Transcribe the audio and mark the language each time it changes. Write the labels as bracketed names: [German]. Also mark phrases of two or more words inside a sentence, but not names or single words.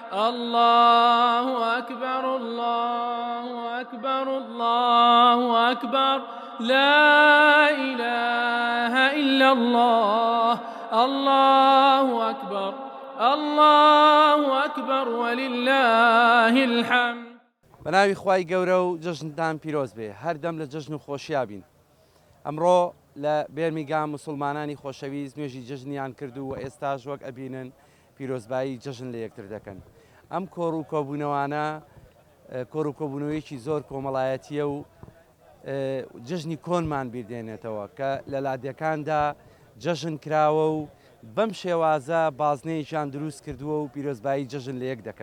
[Arabic] الله أكبر الله أكبر الله أكبر لا إله إلا الله الله أكبر الله أكبر ولله الحمد. [Central Kurdish] بەناوی خوای گەورە و جژنتان پیرۆز بێ، هەردەم لە جژن و خۆشییا بین. ئەمڕۆ لە بێرمیگام مسلمانانی خۆشەویست نوێژی جژنیان کردو و ئێستاش وەک ئەبینن پیرۆزبایی جژن لە یەکتر دەکەن. ئەم کۆڕ و کۆبوونەوانە کۆڕ و کۆبوونەوەیەکی زۆر کۆمەڵایەتیە و جژنی کۆنمان بیردێنێتەوە کە لە لادیەکاندا جژن کراوە و بەم شێوازە بازنەیەکیان دروست کردووە و پیرۆزبایی جژن لە یەک دەکەن.